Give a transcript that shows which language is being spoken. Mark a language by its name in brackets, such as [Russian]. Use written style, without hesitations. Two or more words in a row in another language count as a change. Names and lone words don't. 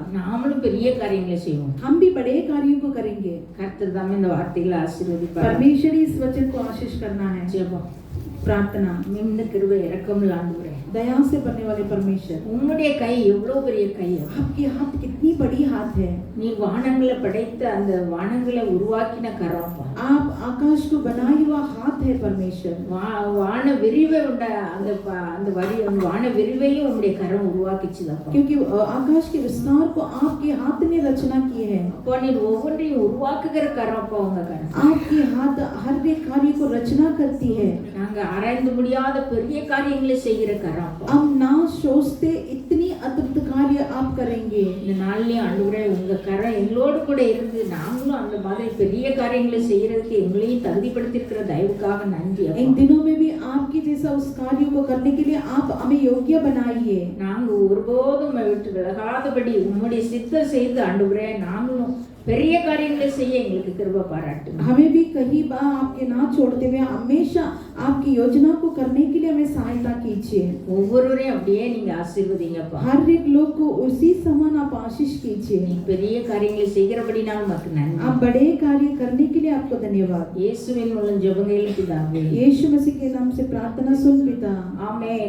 [Tamil] நாமளும் பெரிய காரியங்களை செய்வோம். [Hindi] हम भी बड़े कार्यों को करेंगे। [Tamil] கர்த்தர் தாமே இந்த வார்த்தைகளை ஆசீர்வதிப்பார். [Hindi] परमेश्वर इस वचन को आशीष करना है। [Tamil] ஜெபம் [Hindi] प्रार्थना। [Tamil] மிகுந்த கிருபை இரக்கமுள்ள ஆண்டவரே, [Hindi] दया से बनने वाले परमेश्वर, [Tamil] உம்முடைய கை எவ்வளவு பெரிய கை. [Hindi] आपकी हाथ कितनी बड़ी हाथ है। [Tamil] நீ வானங்களை படைத்த அந்த வானங்களை உருவாக்கின கரம். [Hindi] आप आकाश को बनाए हुआ हाथ है परमेश्वर। [Tamil] வான விரிவை உண்ட அந்த வான விரிவையும் உம்முடைய கரம் உருவாக்கிச்சுதாப்பா. [Hindi] क्योंकि आकाश के विस्तार को आपके हाथ ने रचना की है। [Tamil] அப்போ நீ ஒவ்வொன்றையும் உருவாக்குகிற கரம் அப்பா உங்க கரம். [Hindi] आपके हाथ हर एक कार्य को रचना करती है। [Tamil] நாங்க ஆராய்ந்து முடியாத பெரிய காரியங்களை செய்கிற கரம் அப்பா. [Hindi] हम ना सोचते इतनी अद्भुत कार्य आप करेंगे। [Tamil] இந்த நாள்லயும் ஆண்டவரே உங்க கரம் எங்களோடு கூட இருந்து நாங்களும் அந்த மாதிரி பெரிய காரியங்களை செய்யறதுக்கு எங்களையும் தகுதிப்படுத்திருக்கிற தயவுக்காக நன்றி அப்பா. [Hindi] इन दिनों में भी आपके जैसा उस कार्य को करने के लिए आप हमें योग्य बनाइए। [Tamil] நாங்க ஒருபோதும் விட்டு விலகாதபடி உம்முடைய சித்தம் செய்து ஆண்டவரே நாங்களும் பெரிய காரியங்களை செய்ய எங்களுக்கு கிருபை பாராட்டுங்க. [Hindi] हमें भी कहीं बार आपके ना छोड़ते हुए हमेशा आपकी योजना को करने के लिए हमें सहायता कीजिए। [Tamil] ஒவ்வொருவரையும் அப்படியே நீங்க ஆசீர்வதிங்கப்பா. [Hindi] हर एक लोग को उसी समान आप आशीष कीजिए। [Tamil] நீ பெரிய காரியங்களை செய்கிறபடினால் உமக்கு நன்றி. [Hindi] आप बड़े कार्य करने के लिए आपको धन्यवाद। [Tamil] இயேசுவின் மூலம் ஜெபங்கள் பிதாவே. [Hindi] यीशु मसीह के नाम से प्रार्थना सुन पिता, [Tamil] ஆமென்.